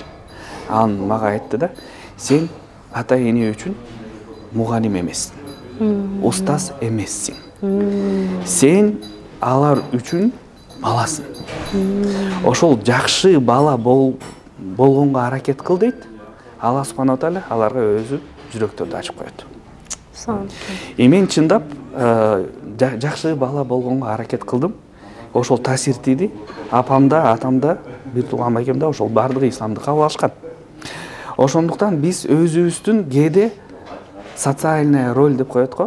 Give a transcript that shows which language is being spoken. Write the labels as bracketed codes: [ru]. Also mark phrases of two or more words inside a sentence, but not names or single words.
[ky] Анан мага айтты да, сен ата эне үчүн мугалим эмессиң, устаз эмессиң. Сен алар үчүн баласың. Ошол жакшы бала болгонго аракет кыл дейт. [ar] الله سبحانه وتعالى [ky] аларга өзү жүрөктөрдү ачып коет. Мен чындап жакшы бала болгонго аракет кылдым. Ошол таасир тийди. Апамда, атамда, бир тууган байкемде ошол бардыгы исламды кабыл алышкан. Ошондуктан биз өзүбүздүн кээде [ru] социальная роль [ky] деп коет го.